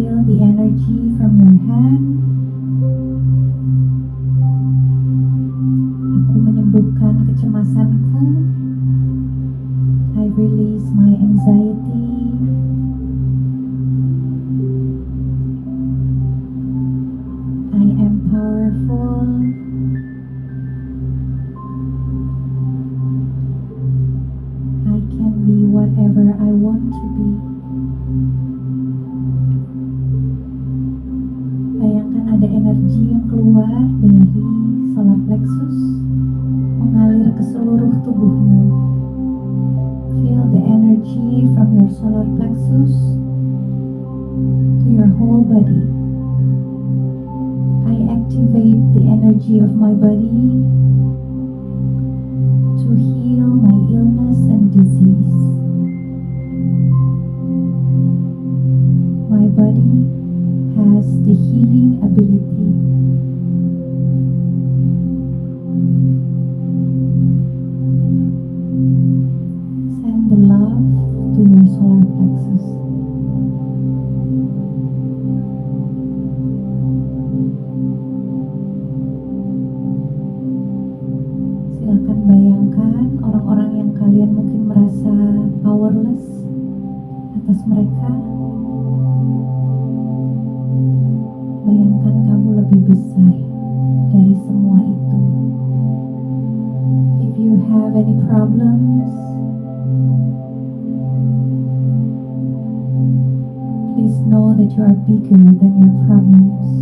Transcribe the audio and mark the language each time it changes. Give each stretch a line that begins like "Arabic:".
English: the energy from your hand.
Indonesian: Aku menyembuhkan kecemasanku.
English: I release my anxiety. I am powerful. I can be whatever I want to be.
Indonesian: Bayangkan ada energi yang keluar dari solar plexus, mengalir ke seluruh tubuhmu.
English: Feel the energy from your solar plexus to your whole body. I activate the energy of my body to heal my illness and disease. My body has the healing ability. Send the love to your solar plexus.
Indonesian: Silakan bayangkan orang-orang yang kalian mungkin merasa powerless atas mereka. Bayangkan kamu lebih besar dari semua itu.
English: If you have any problems, please know that you are bigger than your problems.